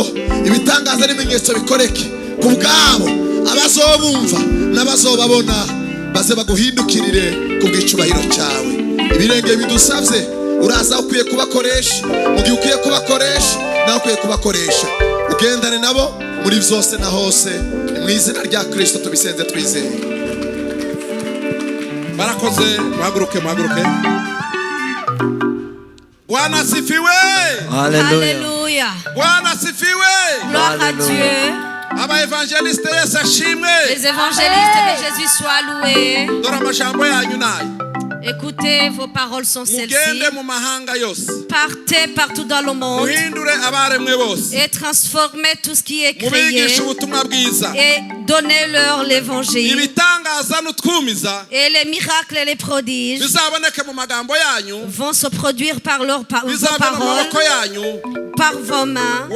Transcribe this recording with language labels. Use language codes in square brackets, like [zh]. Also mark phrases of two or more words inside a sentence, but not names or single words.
[rn] ibitangaza n'ibimenyetso bikoreke kubwabo abazobumva n'abazobabona baze baguhindukirire kubw'icubahiro cyawe ibirenge bidusavye uraza ukwiye kubakoresha mu gihe ukwiye kubakoresha nawe ukwiye kubakoresha ugendane nabo muri byose na hose mu izina rya Kristo tubisenze twizeye barakoze muhaguruke [sw] Bwana sifiwe [fr] Alléluia [sw] Bwana sifiwe [fr] Gloire à Dieu [rn] aba evangeliste Yesu ashimwe [fr] Les évangélistes que Jésus soit loué [rn] dore amajambo yanyu nayo [fr] Écoutez, vos paroles sont celles-ci. Partez partout dans le monde et transformez tout ce qui est créé et donnez-leur l'évangile. Et les miracles et les prodiges vont se produire par vos paroles, par vos mains.